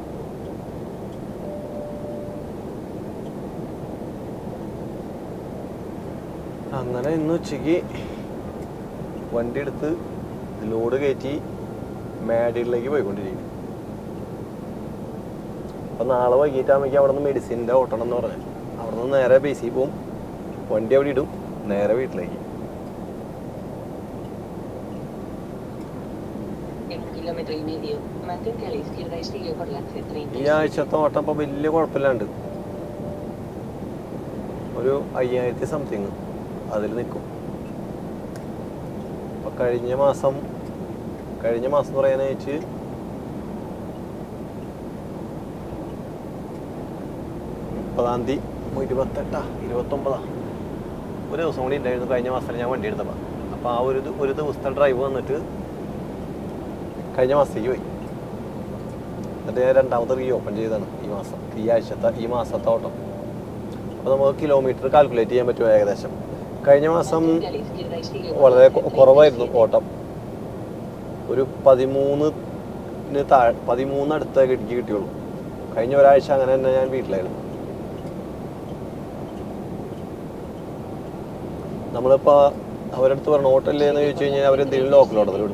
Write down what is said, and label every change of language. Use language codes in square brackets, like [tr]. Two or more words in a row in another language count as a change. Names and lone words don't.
[ml] അങ്ങനെ ഇന്ന് ഉച്ചയ്ക്ക് വണ്ടി എടുത്ത് ലോഡ് കയറ്റി മാഡിലേക്ക് പോയിക്കൊണ്ടിരിക്കും. അപ്പം നാളെ വൈകിട്ടാകുമ്പോഴേക്കും അവിടെ നിന്ന് മെഡിസിൻ്റെ ഓട്ടണം എന്ന് പറഞ്ഞാൽ അവിടെ നിന്ന് നേരെ ബേസിൽ പോവും. വണ്ടി അവിടെ ഇടും, നേരെ വീട്ടിലേക്ക്. [es] Kilómetro y medio. Mantente a la izquierda y sigue por la [ml] ഈ C36. ആഴ്ചത്തെ ഓട്ടം ഇപ്പം വലിയ കുഴപ്പമില്ലാണ്ട് ഒരു 5000 സംതിങ് അതിൽ നിൽക്കും. അപ്പം കഴിഞ്ഞ മാസം എന്ന് പറയാനായിട്ട് മുപ്പതാം തീയതി 29 ഒരു ദിവസം കൂടി ഉണ്ടായിരുന്നു കഴിഞ്ഞ മാസത്തിൽ ഞാൻ വണ്ടി എടുത്തപ്പോൾ. അപ്പോൾ ആ ഒരു ദിവസത്തെ ഡ്രൈവ് വന്നിട്ട് കഴിഞ്ഞ മാസത്തേക്ക് പോയി. എന്നിട്ട് ഞാൻ രണ്ടാമത്തെ [en] re open [ml] ചെയ്തതാണ് ഈ മാസത്തെ ഓട്ടം. അപ്പോൾ നമുക്ക് [en] kilometer calculate [ml] ചെയ്യാൻ പറ്റുമോ ഏകദേശം. കഴിഞ്ഞ മാസം [es] Mantente a la izquierda y sigue por la [ml] വളരെ C37. കുറവായിരുന്നു ഓട്ടം. ഒരു 13 അടുത്തൊക്കെ എനിക്ക് കിട്ടിയുള്ളൂ. കഴിഞ്ഞ ഒരാഴ്ച അങ്ങനെ തന്നെ ഞാൻ വീട്ടിലായിരുന്നു. നമ്മളിപ്പോൾ അവരടുത്ത് പറഞ്ഞ ഓട്ടമില്ലേ എന്ന് ചോദിച്ചു കഴിഞ്ഞാൽ അവരെന്തെങ്കിലും [en] local order [ml] വിടും.